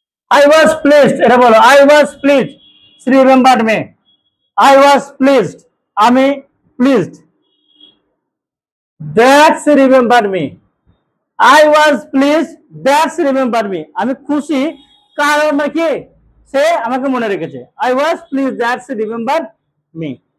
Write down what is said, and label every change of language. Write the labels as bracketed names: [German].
[English] I was pleased, এটা বলো, I was pleased, she remembered me. I was pleased, আমি pleased that she remembered me. I was pleased that she remembered me, [Bangla] আমি খুশি কারণ নাকি সে আমাকে মনে রেখেছে। [English] I was pleased that she remembered me.